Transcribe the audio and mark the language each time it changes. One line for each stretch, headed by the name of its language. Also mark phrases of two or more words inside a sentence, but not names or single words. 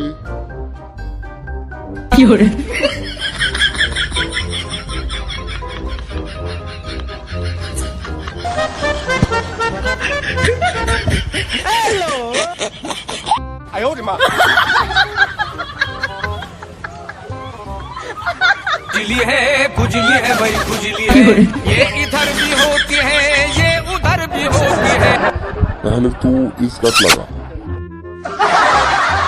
English: You're
Chinese: 哎呦我的妈！
Hindi: खुजली है भाई खुजली है ये इधर भी होती है ये उधर भी होती है पहले तू इसका लगा